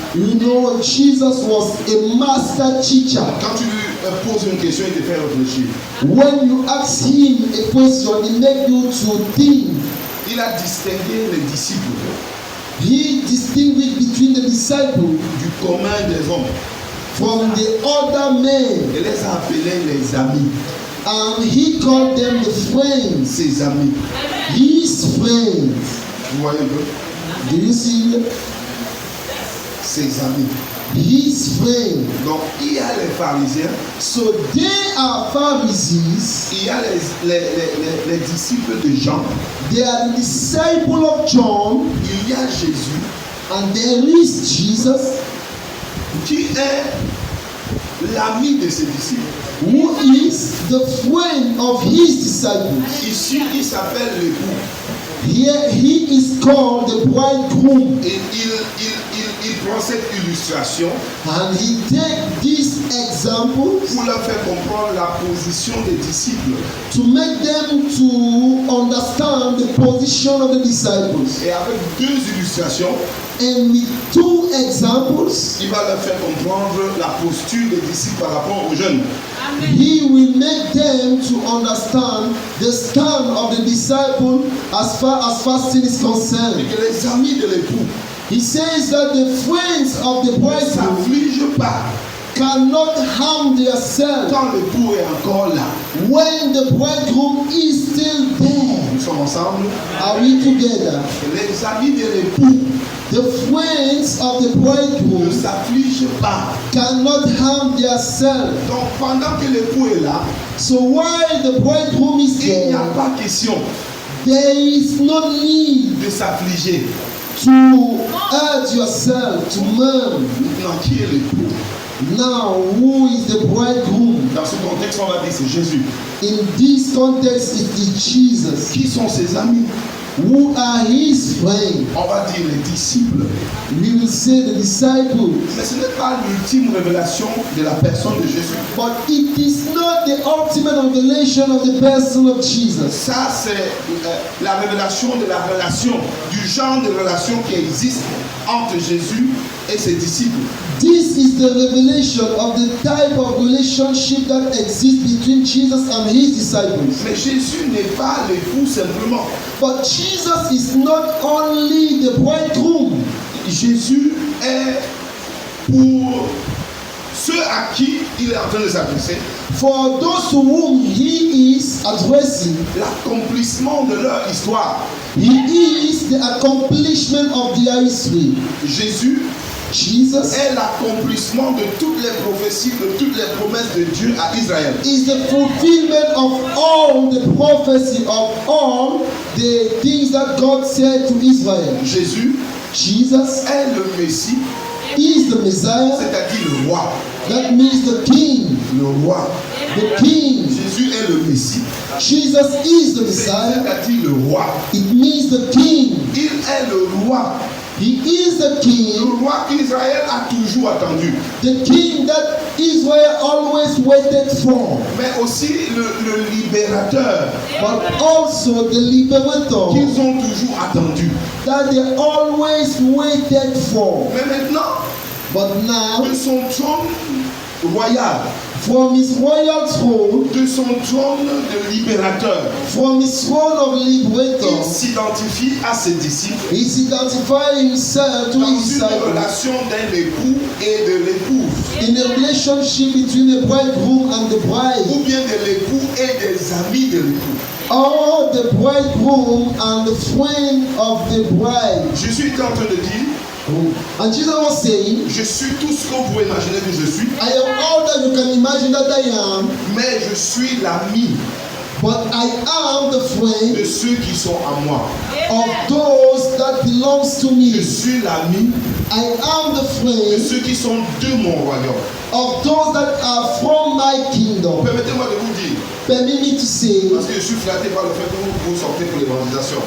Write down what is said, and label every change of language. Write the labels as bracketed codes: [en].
[en] You know, Jesus was a master teacher. [fr] Quand tu lui poses une question, il te fait réfléchir. [en] When you ask him a question, he make you to think. [fr] Il a distingué les disciples [en] He distinguished between the disciples [fr] du commun des hommes [en] from the other men, [fr] et les a appelés les amis. [en] and he called them the friends, [fr] Ses amis. [en] his friends. [fr] Vous voyez un peu? [en] Do you see? [fr] Ses amis. [en] His friends. [fr] Donc, il y a les pharisiens, [en] So they are Pharisees. [fr] il y a les disciples de Jean, [en] They are the disciple of John, [fr] il y a Jésus, [en] and there is Jesus, [fr] qui est l'ami de ses disciples. [en] who is the friend of his disciples. [fr] Ici, il s'appelle l'époux. [en] Here he is called the bridegroom, [fr] Et il prend cette illustration [en] and he take these examples [fr] pour leur faire comprendre la position des disciples. [en] to make them to understand the position of the disciples. [fr] Et avec deux illustrations, [en] And with two examples, [fr] il va leur faire comprendre la posture des disciples par rapport aux jeunes. [en] he will make them to understand the stand of the disciple as far as fasting is [fr] Et [en] concerned. [fr] que les amis de l'époux [en] He says that the friends of the [fr] ne [en] bridegroom [fr] s'affligent pas [en] cannot harm themselves [fr] quand l'époux est encore là. [en] when the bridegroom is still there. [fr] Nous sommes ensemble. [en] Are we together? [fr] Les amis de l'époux [en] The friends of the [fr] ne [en] bridegroom [fr] s'affligent pas. [en] cannot harm themselves. [fr] Donc pendant que l'époux est là, [en] So while the bridegroom is [fr] il n'y a [en] there, [fr] pas question [en] there is no need [fr] de s'affliger. [en] to hurt yourself, to mourn. [fr] Maintenant, qui est l'époux? [en] Now, who is the bridegroom? [fr] Dans ce contexte, on va dire c'est Jésus. [en] In this context, it is Jesus. [fr] Qui sont ses amis? [en] Who are his friends? [fr] On va dire les disciples. [en] We will say the disciples. [fr] Mais ce n'est pas l'ultime révélation de la personne de Jésus. [en] But it is not the ultimate revelation of the person of Jesus. [fr] Ça, c'est la révélation de la relation, du genre de relation qui existe entre Jésus et ses disciples. [en] This is the revelation of the type of relationship that exists between Jesus and his disciples. [fr] Mais Jésus n'est pas l'époux simplement. [en] But Jesus is not only the bridegroom. [fr] Jésus est pour ceux à qui il est en train de s'adresser [en] For those to whom he is addressing, [fr] l'accomplissement de leur histoire. [en] he is the accomplishment of their history. [fr] Jésus [en] Jesus [fr] est l'accomplissement de toutes les prophéties, de toutes les promesses de Dieu à Israël. [en] is the fulfillment of all the prophecy, of all the things that God said to Israel. [fr] Jésus [en] Jesus [fr] est le Messie, [en] is the Messiah, [fr] c'est-à-dire le roi. [en] that means the King. [fr] Le roi. [en] The King. [fr] Jésus est le Messie, [en] Jesus is the Messiah. [fr] c'est-à-dire le roi. [en] It means the King. [fr] Il est le roi. [en] He is the [fr] Le [en] King, [fr] roi qu'Israël a toujours attendu. [en] the King that Israel always waited for, [fr] Mais aussi le libérateur [en] but also the liberator [fr] qu'ils ont toujours attendu. [en] that they always waited for. [fr] Mais maintenant, [en] But now, [fr] de son trône royal, [en] from his royal throne, [fr] de son trône de libérateur, [en] from his throne of [fr] il [en] liberator, [fr] s'identifie à ses disciples [en] he's identifying himself to [fr] dans [en] his [fr] une [en] disciples [fr] relation d'un époux et de l'épouse, [en] in a relationship between the bridegroom and the bride, [fr] ou bien de l'époux et des amis de l'époux. [en] or the bridegroom and the friend of the bride. [fr] Jésus est en train de dire, [en] And Jesus was saying, [fr] je suis tout ce que vous pouvez imaginer que je suis, [en] I am all that you can imagine that I am, [fr] mais je suis l'ami [en] but I am the [fr] de [en] friend [fr] ceux qui sont à moi. [en] of those that belongs to [fr] Je [en] me. [fr] suis l'ami [en] I am the [fr] de [en] friend [fr] ceux qui sont de mon royaume. [en] of those that are from my kingdom. [fr] Permettez-moi de vous dire, [en] Permit me to say, [fr] parce que je suis flatté par le fait que vous sortez pour l'évangélisation.